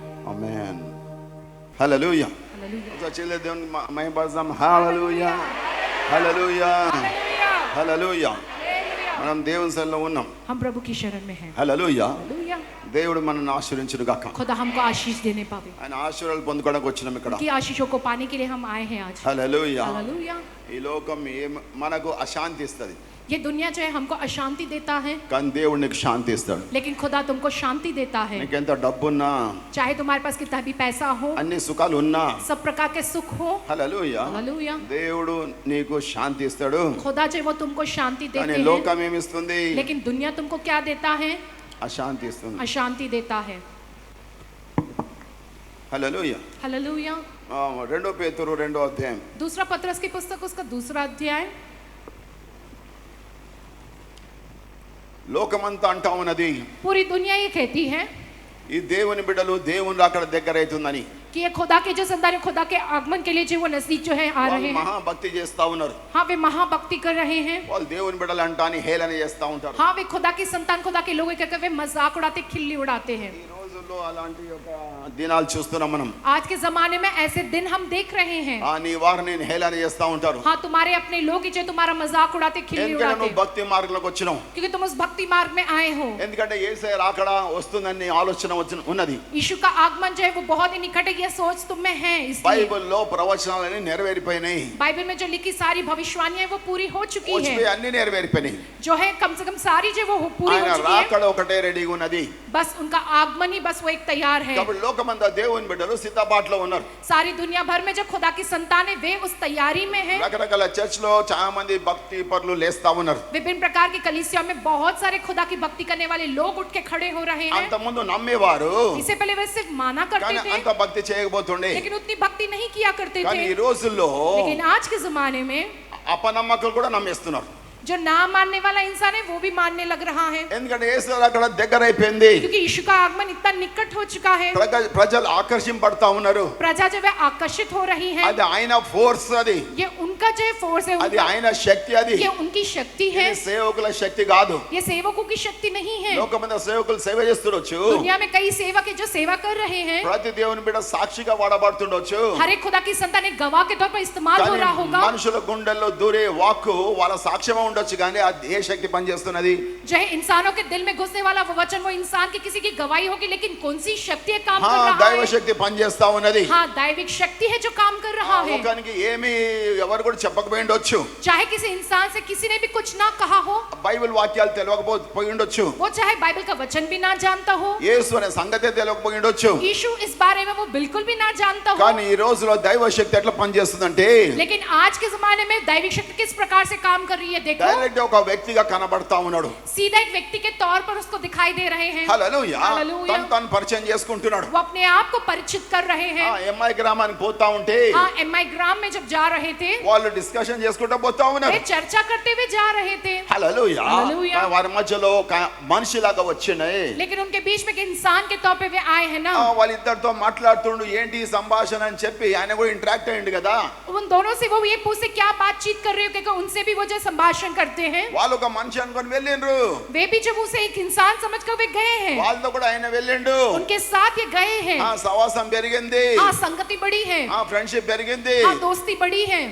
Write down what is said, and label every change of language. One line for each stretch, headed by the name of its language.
Telugu: ఆమేన్. హల్లెలూయా. చెల్లె దేవుని మహిమపరచుదాం. హల్లెలూయా, హల్లెలూయా, హల్లెలూయా. మనం దేవుని సన్నిధిలో ఉన్నాం.
Hindi: हम प्रभु की शरण में हैं।
Telugu: హల్లెలూయా.
Hindi: हालेलुया।
Telugu: దేవుడు మనల్ని ఆశీర్వదించును గాక.
Hindi: खुदा हमको आशीष देने पावे।
Telugu: ఆయన ఆశీర్వాదాలు పొందుకోవడానికి వచ్చినాం ఇక్కడ.
Hindi: की आशीषों को पाने के लिए हम आए हैं आज।
Telugu: హల్లెలూయా.
Hindi: हालेलुया।
Telugu: ఈ లోకం మనకు అశాంతి ఇస్తుంది,
Hindi: ये दुनिया जो है हमको अशांति देता है,
Telugu: కానీ దేవుడు నీకు శాంతి ఇస్తాడు.
Hindi: लेकिन खुदा तुमको शांति देता है।
Telugu: నీకెంత డబ్బున్నా,
Hindi: चाहे तुम्हारे पास कितना भी पैसा हो,
Telugu: అన్ని సుఖాలు ఉన్నా,
Hindi: सब प्रकार के सुख हो,
Telugu: హల్లెలూయా,
Hindi: हालेलुया,
Telugu: దేవుడు నీకు శాంతి ఇస్తాడు.
Hindi: खुदा जो है वो तुमको शांति
Telugu: కానీ
Hindi: देते हैं।
Telugu: లోకం ఏమి ఇస్తుంది?
Hindi: लेकिन दुनिया तुमको क्या देता है?
Telugu: అశాంతి ఇస్తుంది.
Hindi: अशांति देता है।
Telugu: హల్లెలూయా.
Hindi: हालेलुया।
Telugu: 2 పేతురు 2వ అధ్యాయం.
Hindi: दूसरा पत्रस की पुस्तक उसका दूसरा अध्याय।
Telugu: లోకమంతా అంటా ఉన్నది,
Hindi: पूरी दुनिया ये कहती है
Telugu: ఈ దేవుని బిడ్డలు దేవుని అక్కడ దగ్గర అవుతుందని.
Hindi: कि ये खुदा के जो संतान है, खुदा के आगमन के लिए जो वो नजदीक जो है आ रहे
Telugu: వాళ్ళు
Hindi: हैं।
Telugu: మహాభక్తి చేస్తా ఉన్నారు.
Hindi: हाँ, वे महाभक्ति कर रहे हैं।
Telugu: వాళ్ళు దేవుని బిడ్డలు అంటాని హేళన చేస్తా ఉంటారు.
Hindi: हाँ, वे खुदा की संतान, खुदा के लोगों के वे मजाक उड़ाते, खिल्ली उड़ाते हैं।
Telugu: ఈ రోజు రోజుల్లో అలాంటి ఒక దినాలు చూస్తున్నాం మనం.
Hindi: आज के जमाने में ऐसे दिन हम देख रहे हैं.
Telugu: నీ వారిని హేళన చేస్తా ఉంటారు.
Hindi: हाँ, तुम्हारे अपने लोग ही जो तुम्हारा मजाक उड़ाते, खिल्ली
Telugu: ఎందుకంటే
Hindi: उड़ाते,
Telugu: నువ్వు భక్తి మార్గంలోకి వచ్చినావు.
Hindi: क्योंकि तुम उस भक्ति मार्ग में आए हो.
Telugu: ఎందుకంటే యేసయ్య రాకడ వస్తుందని ఆలోచన ఉన్నది.
Hindi: यीशु का आगमन जो है वो बहुत ही निकट है, ये सोच तुम में है. इसलिए
Telugu: బైబిల్లో ప్రవచనాలన్నీ నెరవేరిపోయినాయి.
Hindi: बाइबल में जो लिखी सारी भविष्यवाणियां वो पूरी हो चुकी है.
Telugu: వచ్చిపోయి అన్ని నెరవేరిపోయినాయి.
Hindi: जो है कम से कम सारी जो वो पूरी हो
Telugu: ఆయన
Hindi: चुकी है.
Telugu: రాకడ ఒకటే రెడీగా ఉన్నది.
Hindi: बस उनका आगमन ही बस वो एक तैयार है.
Telugu: కాబట్టి లోకమంతా దేవుని బిడ్డలు సిద్ధపాటులో ఉన్నారు.
Hindi: सारी दुनिया भर में जो खुदा की संतान है वे उस तैयारी में है.
Telugu: రకరకాల చర్చ్లో చాలా మంది భక్తి పరులు లేస్తా ఉన్నారు.
Hindi: विभिन्न प्रकार की कलीसिया में बहुत सारे खुदा की भक्ति करने वाले लोग उठ के खड़े हो रहे हैं.
Telugu: అంత ముందు నమ్మేవారు,
Hindi: इससे पहले वे सिर्फ माना करते
Telugu: కానీ
Hindi: थे,
Telugu: అంత భక్తి చేయకపోతుండే.
Hindi: लेकिन उतनी भक्ति नहीं किया करते
Telugu: కానీ
Hindi: थे.
Telugu: ఈ రోజుల్లో
Hindi: लेकिन आज के जमाने में
Telugu: అపనమ్మకులు కూడా నమ్మేస్తున్నారు.
Hindi: जो ना मानने वाला इंसान है वो भी मानने लग रहा है.
Telugu: ఎందుకంటే యేసు రాకడ దగ్గర అయిపోయింది.
Hindi: क्योंकि यीशु का आगमन इतना निकट हो चुका है.
Telugu: ప్రజలు ఆకర్షింపబడతా ఉన్నారు.
Hindi: प्रजा जो है आकर्षित हो रही है.
Telugu: అది ఆయన ఫోర్స్, అది
Hindi: ये उनका जो फोर्स है,
Telugu: అది ఆయన శక్తి, అది
Hindi: ये उनकी शक्ति है.
Telugu: ఇది సేవకుల శక్తి కాదు.
Hindi: ये सेवकों की शक्ति नहीं है.
Telugu: లోకమంతా సేవకులు సేవ చేస్తుండొచ్చు.
Hindi: दुनिया में कई सेवक है जो सेवा कर रहे हैं.
Telugu: ప్రతి దేవుని బిడ్డ సాక్షిగా వాడబడుతుండొచ్చు.
Hindi: हर एक खुदा की संतान एक गवाह के तौर पर इस्तेमाल हो
Telugu: కానీ
Hindi: रहा होगा.
Telugu: మనుషుల గుండెల్లో దూరే వాక్కు వాళ్ళ సాక్ష్యం ఉండొచ్చు, కానీ అది ఏ శక్తి పనిచేస్తున్నది?
Hindi: जो है इंसानों के दिल में घुसने वाला वो वचन वो इंसान की किसी की गवाही होगी, लेकिन कौन सी शक्ति है काम कर रहा
Telugu: దైవ
Hindi: है?
Telugu: శక్తి పనిచేస్తా ఉన్నది.
Hindi: हाँ, दैविक शक्ति है जो काम कर रहा है.
Telugu: లోకానికి ఏమి ఎవరు కూడా చెప్పకపోయిండొచ్చు.
Hindi: चाहे किसी इंसान से किसी ने भी कुछ ना कहा हो,
Telugu: బైబిల్ వాక్యాలు తెలియకపోయిండొచ్చు.
Hindi: वो चाहे बाइबल का वचन भी ना जानता हो,
Telugu: యేసు అనే సంగతే తెలియకపోయిండొచ్చు.
Hindi: यीशु इस बारे में वो बिल्कुल भी ना जानता हो.
Telugu: కానీ ఈ రోజులో దైవ శక్తి ఎట్లా పనిచేస్తుందంటే
Hindi: लेकिन आज के जमाने में दैविक शक्ति किस प्रकार से काम कर रही है देखो.
Telugu: డైరెక్ట్ ఒక వ్యక్తిగా కనబడతా ఉన్నాడు.
Hindi: सीधा एक व्यक्ति के तौर पर उसको दिखाई दे रहे हैं.
Telugu: హల్లెలూయా. హల్లెలూయా. తను పరిచయం చేసుకుంటున్నాడు.
Hindi: वो अपने आप को परिचित कर रहे हैं.
Telugu: ఎంఐ గ్రామానికి పోతా ఉంటే
Hindi: हाँ, MI ग्राम में जब जा रहे थे,
Telugu: వాళ్ళు డిస్కషన్ చేసుకుంటూ పోతా
Hindi: वे
Telugu: ఉన్నారు.
Hindi: चर्चा करते हुए जा रहे थे.
Telugu: హల్లెలూయా. హల్లెలూయా. వారి మధ్యలో ఒక మనిషిలాగా వచ్చినాయి.
Hindi: लेकिन उनके बीच में एक इंसान के तौर पे वे आए हैं ना.
Telugu: వాళ్ళిద్దరితో మాట్లాడుతుండు, ఏంటి ఈ సంభాషణ అని చెప్పి ఆయన కూడా ఇంటరాక్ట్ అయ్యిండు కదా.
Hindi: उन दोनों से वो ये पूछते क्या बातचीत कर रहे हो, क्योंकि उनसे भी वो जो संभाषण करते हैं,
Telugu: వాళ్ళు ఒక మనిషి అనుకొని వెళ్ళిండ్రు.
Hindi: वे भी जब उसे एक इंसान समझकर वे गए हैं,
Telugu: వాళ్ళతో కూడా ఆయన వెళ్ళిండు.
Hindi: उनके साथ ये गए हैं.
Telugu: సవాసం పెరిగింది.
Hindi: हाँ, संगति बड़ी है.
Telugu: ఫ్రెండ్షిప్ పెరిగింది.
Hindi: हाँ, दोस्ती बड़ी है.